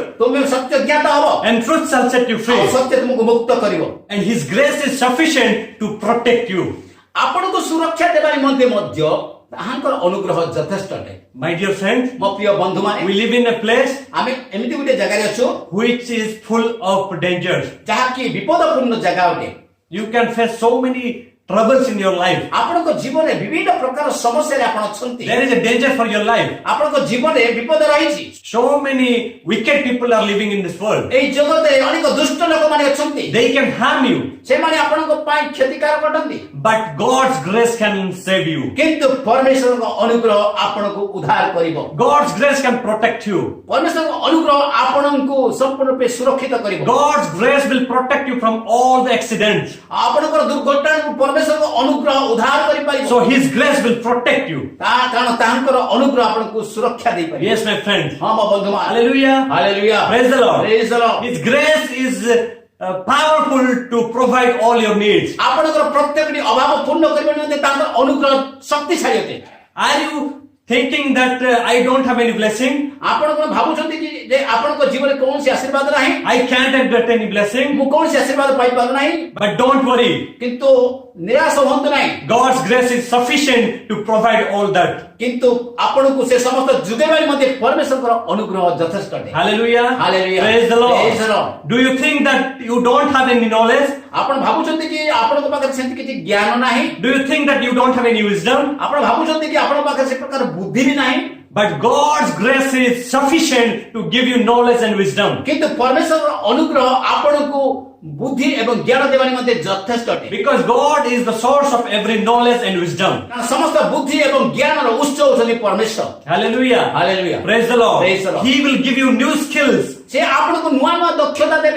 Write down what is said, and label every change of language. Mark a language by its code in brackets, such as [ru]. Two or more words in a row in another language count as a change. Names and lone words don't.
[or] ତୁମେ ସତ୍ୟ ଜ୍ଞାତ ହବ, [en] and truth shall set you [or] ଆଉ [en] free. [or] ସତ୍ୟ ତୁମକୁ ମୁକ୍ତ କରିବ। [en] And His grace is sufficient to protect you. [or] ଆପଣଙ୍କୁ ସୁରକ୍ଷା ଦେବା ନିମନ୍ତେ ମଧ୍ୟ ତାହାଙ୍କର ଅନୁଗ୍ରହ ଯଥେଷ୍ଟ ଅଟେ। [en] My dear friend, [or] ମୋ ପ୍ରିୟ ବନ୍ଧୁମାନେ, [en] we live in a place [or] ଆମେ ଏମିତି ଗୋଟେ ଜାଗାରେ ଅଛୁ [en] which is full of dangers. [or] ଯାହାକି ବିପଦପୂର୍ଣ୍ଣ ଜାଗା ଅଟେ। [en] You can face so many troubles in your life. [or] ଆପଣଙ୍କ ଜୀବନରେ ବିଭିନ୍ନ ପ୍ରକାର ସମସ୍ୟାରେ ଆପଣ ଅଛନ୍ତି। [en] There is a danger for your life. [or] ଆପଣଙ୍କ ଜୀବନରେ ବିପଦ ରହିଛି। [en] So many wicked people are living in this world. [or] ଏହି ଜଗତରେ ଅନେକ ଦୁଷ୍ଟ ଲୋକମାନେ ଅଛନ୍ତି। [en] They can harm you, [or] ସେମାନେ ଆପଣଙ୍କ ପାଇଁ କ୍ଷତିକାରକ ଅଟନ୍ତି। [en] but God's grace can save you. [or] କିନ୍ତୁ ପରମେଶ୍ୱରଙ୍କ ଅନୁଗ୍ରହ ଆପଣଙ୍କୁ ଉଦ୍ଧାର କରିବ। [en] God's grace can protect you. [or] ପରମେଶ୍ୱରଙ୍କ ଅନୁଗ୍ରହ ଆପଣଙ୍କୁ ସମ୍ପୂର୍ଣ୍ଣ ରୂପେ ସୁରକ୍ଷିତ କରିବ। [en] God's grace will protect you from all the accidents. [or] ଆପଣଙ୍କର ଦୁର୍ଘଟଣାକୁ ପରମେଶ୍ୱରଙ୍କ ଅନୁଗ୍ରହ ଉଦ୍ଧାର କରିପାରିବ। [en] So His grace will protect you. [or] କାରଣ ତାଙ୍କର ଅନୁଗ୍ରହ ଆପଣଙ୍କୁ ସୁରକ୍ଷା ଦେଇପାରିବ। [en] Yes, my friend. [or] ହଁ ମୋ ବନ୍ଧୁମାନେ। [en] Hallelujah. [or] ହାଲେଲୁୟା। [en] Praise the Lord. Praise the Lord। His grace is powerful to provide all your needs. [or] ଆପଣଙ୍କର ପ୍ରତ୍ୟେକଟି ଅଭାବ ପୂର୍ଣ୍ଣ କରିବା ନିମନ୍ତେ ତାଙ୍କର ଅନୁଗ୍ରହ ଶକ୍ତିଶାଳୀ ଅଟେ। [en] Are you thinking that I don't have any blessing? [or] ଆପଣ କଣ ଭାବୁଛନ୍ତି କି ଯେ ଆପଣଙ୍କ ଜୀବନରେ କୌଣସି ଆଶୀର୍ବାଦ ନାହିଁ? [en] I can't get any blessing. [or] ମୁଁ କୌଣସି ଆଶୀର୍ବାଦ ପାଇପାରୁ ନାହିଁ? [en] But don't worry. [or] କିନ୍ତୁ ନିରାଶ ହୁଅନ୍ତୁ ନାହିଁ। [en] God's grace is sufficient to provide all that. [or] କିନ୍ତୁ ଆପଣଙ୍କୁ ସେ ସମସ୍ତ ଯୋଗାଇବା ନିମନ୍ତେ ପରମେଶ୍ୱରଙ୍କର ଅନୁଗ୍ରହ ଯଥେଷ୍ଟ ଅଟେ। [en] Hallelujah. Hallelujah. Praise the Lord. Praise the Lord। Do you think that you don't have any knowledge? [or] ଆପଣ ଭାବୁଛନ୍ତି କି ଆପଣଙ୍କ ପାଖରେ ସେମିତି କିଛି ଜ୍ଞାନ ନାହିଁ? [en] Do you think that you don't have any wisdom? [or] ଆପଣ ଭାବୁଛନ୍ତି କି ଆପଣଙ୍କ ପାଖରେ ସେ ପ୍ରକାର ବୁଦ୍ଧି ବି ନାହିଁ? [en] But God's grace is sufficient to give you knowledge and wisdom. [or] କିନ୍ତୁ ପରମେଶ୍ୱରର ଅନୁଗ୍ରହ ଆପଣଙ୍କୁ ବୁଦ୍ଧି ଏବଂ ଜ୍ଞାନ ଦେବା ନିମନ୍ତେ ଯଥେଷ୍ଟ ଅଟେ। [en] Because God is the source of every knowledge and wisdom. [or] କାରଣ ସମସ୍ତ ବୁଦ୍ଧି ଏବଂ ଜ୍ଞାନର ଉତ୍ସ ହେଉଛନ୍ତି ପରମେଶ୍ୱର। [en] Hallelujah. Hallelujah. Praise the Lord. Praise the Lord। He will give you new skills. [or] ସେ ଆପଣଙ୍କୁ ନୂଆ ନୂଆ ଦକ୍ଷତା ଦେବେ।